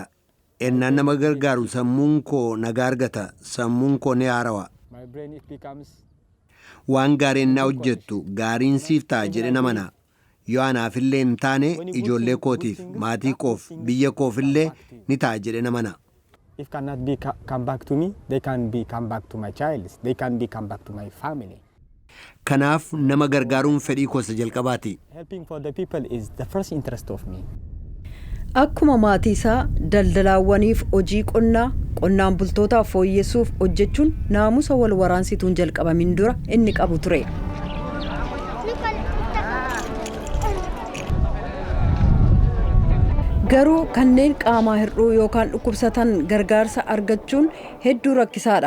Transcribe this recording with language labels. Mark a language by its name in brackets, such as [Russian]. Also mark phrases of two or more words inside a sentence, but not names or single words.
[Oromo] Ennaan nama gargaaru sammuun koo nagaa argata. Sammuun koo ni haarawa. Waan gaarii ennaa hojjettu gaariin siif ta'a jedhe namana. Yoo anaafillee hin taane ijoollee kootiif maatii koof biyya koofillee ni ta'a jedhe namana. [English] If cannot be come back to me, they can be come back to my child. They can be come back to my family. [Oromo] Kanaaf nama gargaaruun fedhii koosa jalqabaati. [English] Helping for the people is the first interest of me. [Oromo] Akkuma maatii isaa daldalaawwaniif hojii qonnaan bultootaaf fooyyessuuf hojjechuun naamusa wal waraansituun jalqabamin dura inni qabu ture. Garuu kanneen qaamaa hir'uu yookaan dhukkubsatan gargaarsa argachuun hedduu rakkisaadha.